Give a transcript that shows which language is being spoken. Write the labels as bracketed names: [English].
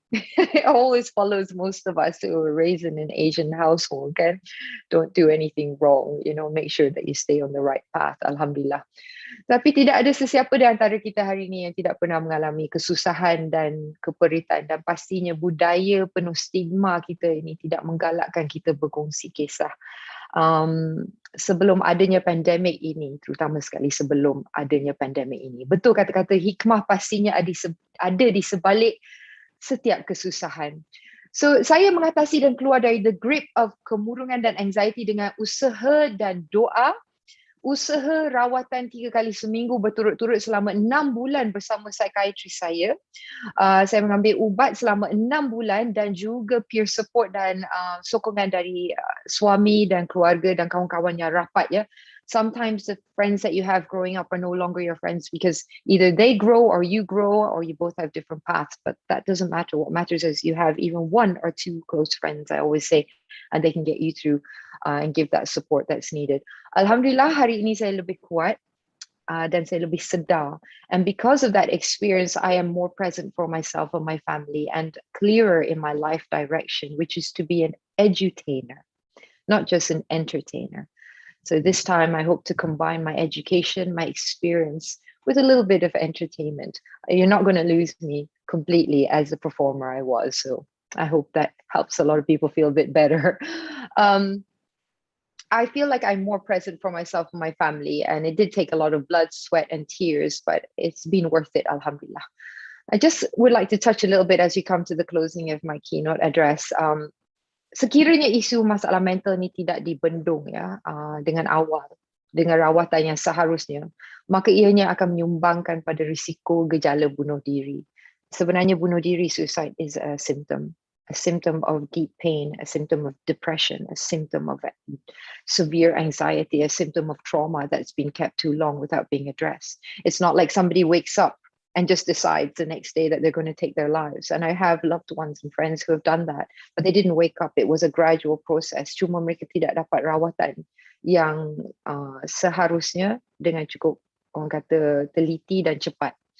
[English] It always follows most of us who were raised in an Asian household, kan? Don't do anything wrong, make sure that you stay on the right path. [Malay] Alhamdulillah. Tapi tidak ada sesiapa di antara kita hari ini yang tidak pernah mengalami kesusahan dan keperitan, dan pastinya budaya penuh stigma kita ini tidak menggalakkan kita berkongsi kisah. Sebelum adanya pandemik ini, terutama sekali sebelum adanya pandemik ini, betul kata-kata hikmah pastinya ada di sebalik setiap kesusahan. So saya mengatasi dan keluar dari [English] the grip of [Malay] kemurungan dan anxiety dengan usaha dan doa. Usaha rawatan 3 kali seminggu berturut-turut selama 6 bulan bersama psikiatris saya. Saya mengambil ubat selama 6 bulan, dan juga peer support dan sokongan dari suami dan keluarga dan kawan-kawan yang rapat, ya. [English] Sometimes the friends that you have growing up are no longer your friends because either they grow or you grow, or you both have different paths, but that doesn't matter. What matters is you have even 1 or 2 close friends, I always say, and they can get you through and give that support that's needed. Alhamdulillah, hari ini saya lebih kuat dan saya lebih sedar. And because of that experience, I am more present for myself and my family and clearer in my life direction, which is to be an edutainer, not just an entertainer. So this time I hope to combine my education, my experience with a little bit of entertainment. You're not going to lose me completely as a performer I was. So I hope that helps a lot of people feel a bit better. I feel like I'm more present for myself and my family, and it did take a lot of blood, sweat, and tears, but it's been worth it, alhamdulillah. I just would like to touch a little bit as we come to the closing of my keynote address. [Malay] Sekiranya isu masalah mental ni tidak dibendung, ya, dengan awal, dengan rawatan yang seharusnya, maka ianya akan menyumbangkan pada risiko gejala bunuh diri. Sebenarnya bunuh diri, [English] suicide, is a symptom of deep pain, a symptom of depression, a symptom of severe anxiety, a symptom of trauma that's been kept too long without being addressed. It's not like somebody wakes up and just decides the next day that they're going to take their lives. And I have loved ones and friends who have done that, but they didn't wake up. It was a gradual process. [Malay] Cuma mereka tidak dapat rawatan yang seharusnya dengan cukup, orang kata, teliti dan cepat.